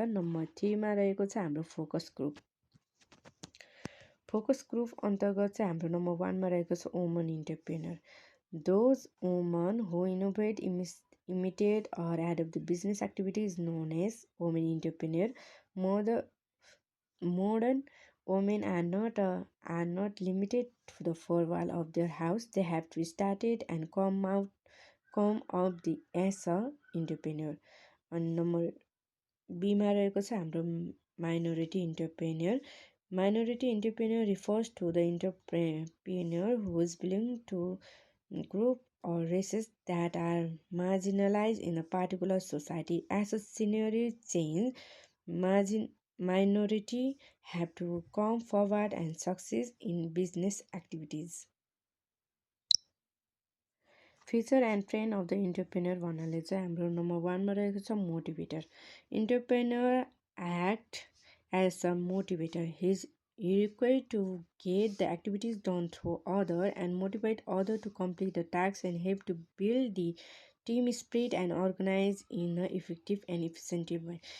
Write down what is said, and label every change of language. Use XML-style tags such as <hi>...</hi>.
<ne>Number 3मा रहेको छ हाम्रो फोकस ग्रुप। फोकस ग्रुप अन्तर्गत चाहिँ हाम्रो नम्बर 1मा रहेको छ woman entrepreneur,</ne> <en>Those woman who innovate imitate or adopt the business activities known as women entrepreneur. Modern women are not limited to the four wall of their house. They have to start it and come up the as a entrepreneur. And number</en> <ne>बीमा रहेको छ हाम्रो</ne> <en>minority entrepreneur. Minority entrepreneur refers to the entrepreneur who is belonging to group or races that are marginalized in a particular society. As a scenario change, minority have to come forward and succeed in business activities. Feature and trend of the entrepreneur</en> <ne>भन्नाले चाहिँ हाम्रो number 1मा रहेको छ motivator.</ne> <en>Entrepreneur act as a motivator. He required to get the activities done through other and motivate other to complete the tasks and help to build the team spirit and organize in a effective and efficient way.</en>